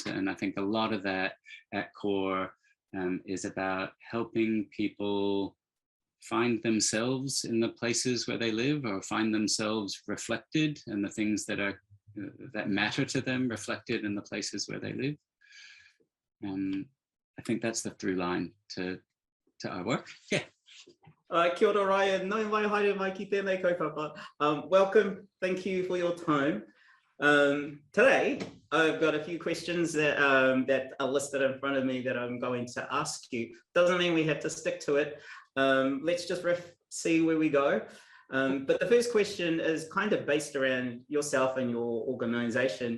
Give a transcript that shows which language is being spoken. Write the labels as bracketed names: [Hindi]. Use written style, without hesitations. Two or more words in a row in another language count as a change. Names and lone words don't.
[English] And I think a lot of that at core is about helping people find themselves in the places where they live, or find themselves reflected and the things that are that matter to them reflected in the places where they live. I think that's the through line to our work. Yeah. [Māori] Kia ora Ryan, nau mai haere mai ki tēnei kaupapa. [English] Welcome, thank you for your time. Today, I've got a few questions that are listed in front of me that I'm going to ask you. Doesn't mean we have to stick to it. Let's just see where we go. But the first question is kind of based around yourself and your organization.